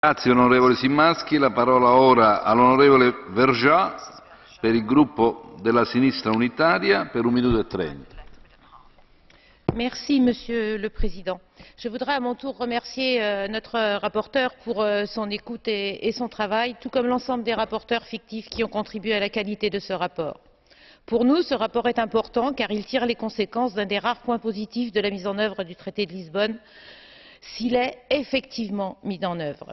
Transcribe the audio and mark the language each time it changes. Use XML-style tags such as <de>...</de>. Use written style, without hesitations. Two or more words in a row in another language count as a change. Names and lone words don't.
<it>Grazie onorevole Szymański. La parola ora all'onorevole Vergiat per il gruppo della Sinistra Unitaria per 1 minuto e 30.</it> <fr>Merci, Monsieur le Président. Je voudrais à mon tour remercier notre rapporteur pour son écoute et son travail, tout comme l'ensemble des rapporteurs fictifs qui ont contribué à la qualité de ce rapport. Pour nous, ce rapport est important car il tire les conséquences d'un des rares points positifs de la mise en œuvre du traité de Lisbonne, s'il est effectivement mis en œuvre.</fr>